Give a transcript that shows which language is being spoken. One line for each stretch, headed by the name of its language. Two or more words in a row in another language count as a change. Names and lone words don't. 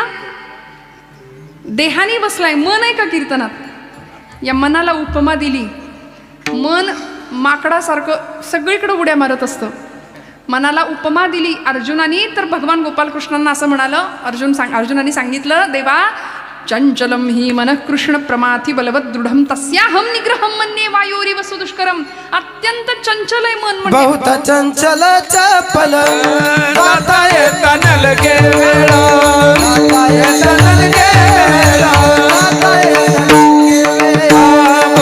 Marathi: देहाने बसलाय, मन आहे का कीर्तनात? या मनाला उपमा दिली. मन माकडासारखं सगळीकडे उड्या मारत असतं. मनाला उपमा दिली अर्जुनानी, तर भगवान गोपालकृष्णांना असं म्हणालं. अर्जुनानी सांगितलं देवा
Sanskrit: चंचलम ही मन कृष्ण प्रमाथी बलवत दृढम तस्याहम निग्रहम मन्ये वायोरिव सुदुष्करम.
Marathi: अत्यंत चंचल आहे मन. म्हणजे बहुत चंचल चपल जाता येता नलगे वेळा, जाता येता नलगे वेळा, जाता येता नलगे वेळा.